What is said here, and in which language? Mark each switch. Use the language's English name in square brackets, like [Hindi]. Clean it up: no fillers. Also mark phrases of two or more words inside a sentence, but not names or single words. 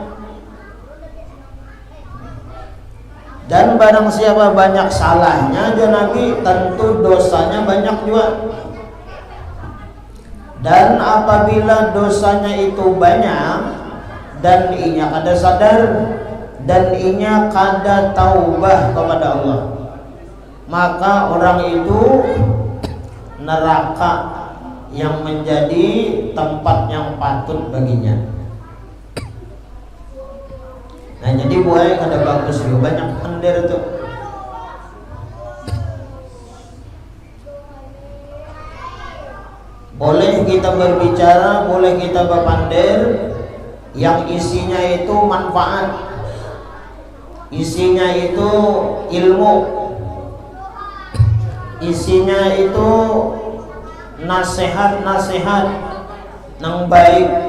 [Indonesian] Dan barang siapa banyak salahnya, dia Nabi tentu dosanya banyak juga. [Banjar] Dan apabila dosanya itu banyak dan inya kada sadar dan inya kada taubah kepada Allah, [Indonesian] maka orang itu neraka yang menjadi tempat yang patut baginya. [Banjar] Nah, jadi buaya kada bagus juga, banyak pander itu. [Indonesian] Boleh kita berbicara, boleh kita berpander yang isinya itu manfaat, isinya itu ilmu, isinya itu nasihat-nasihat yang baik.